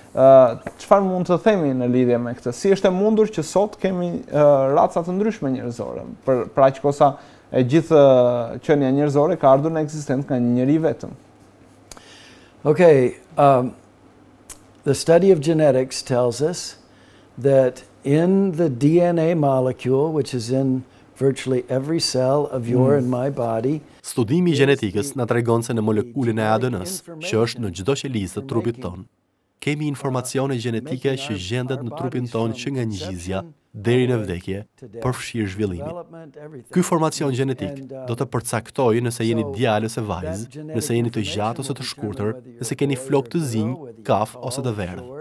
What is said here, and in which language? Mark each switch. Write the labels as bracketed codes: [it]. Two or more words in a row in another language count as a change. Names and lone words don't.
[sq] Çfarë mund të themi në lidhje me këtë? Si është e mundur që sot kemi raca të ndryshme njerëzore? Për aq kosa e gjithë qenia njerëzore ka ardhur në ekzistencë nga një njeri vetëm. [en] Okay, the study of genetics tells us that in the DNA molecule, which is in virtually every cell of your and my body, [sq] studimi i gjenetikës na tregon se në molekulin e ADN-s, që është në çdo qelizë të trupit ton, kemi informacione gjenetike që gjendet në trupin tonë që nga ngjizja deri në vdekje, përfshirë zhvillimin. Ky informacion gjenetik do të përcaktojë nëse jeni djalë ose vajzë, nëse jeni të gjatë ose të shkurtër, nëse keni flokë të zinj, kaf ose të verdhë.